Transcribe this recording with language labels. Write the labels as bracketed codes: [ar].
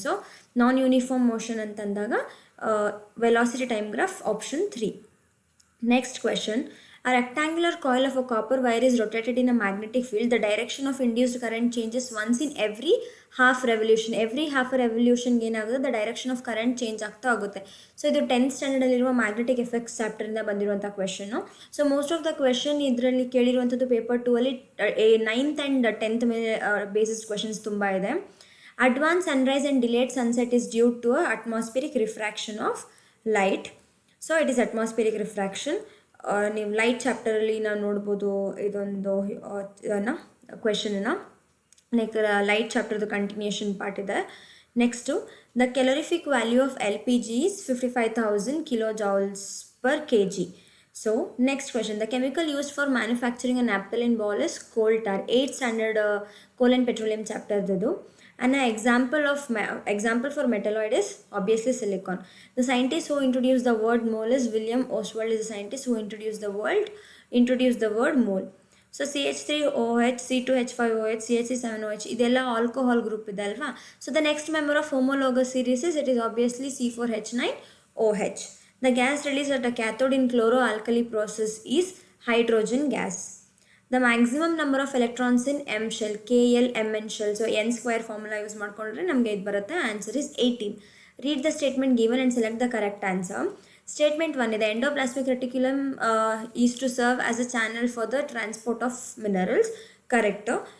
[en] So non-uniform motion [kn] ಅಂತಂದಾಗ [en] velocity time graph option 3. Next question. A rectangular coil of a copper wire is rotated in a magnetic field. The direction of induced current changes once in every half revolution. Every half revolution [kn] ಏನಾಗುತ್ತೆ, [en] the direction of current change [kn] ಆಗ್ತಾ ಆಗುತ್ತೆ. So ಇದು 10th ಸ್ಟ್ಯಾಂಡರ್ಡಲ್ಲಿರುವ magnetic effects ಚಾಪ್ಟರಿಂದ ಬಂದಿರುವಂಥ question. So most of the question ಇದರಲ್ಲಿ ಕೇಳಿರುವಂಥದ್ದು paper 2 ಅಲ್ಲಿ 9th and 10th ಮೇಲೆ basis questions ತುಂಬ ಇದೆ. [en] Advanced sunrise and delayed sunset is due to atmospheric refraction of light. So it is atmospheric refraction. [kn] ನೀವು light ಚಾಪ್ಟರಲ್ಲಿ ನಾವು ನೋಡ್ಬೋದು ಇದೊಂದು ಕ್ವೆಶನ್ನ. [en] Next light ಚಾಪ್ಟರ್ದು continuation part ಇದೆ. Next the calorific value of L P G is 55,000 kilojoules per kg. So next question, the chemical used for manufacturing an naphthalene ball is coal tar. 8th standard coal and petroleum chapter [kn] ಇದು. [en] And an example for metalloid is obviously silicon. The scientist who introduced the word mole is William Oswald. Is the scientist who introduced the word mole. So [kn] CH3OH, C2H5OH, CH37OH ಇದೆಲ್ಲ alcohol group ಇದೆ ಅಲ್ವಾ. [en] So the next member of homologous series is it is obviously C4H9OH. The gas released at a cathode in chloro-alkali process is hydrogen gas. The maximum number of electrons in M shell, KLMN shell. So n square formula use [kn] ಮಾಡ್ಕೊಂಡ್ರೆ ನಮಗೆ ಇದು ಬರುತ್ತೆ. [en] Answer is 18. Read the statement given and select the correct answer. Statement 1 [kn] ಇದೆ, [en] endoplasmic reticulum is to serve as a channel for the transport of minerals. Correct.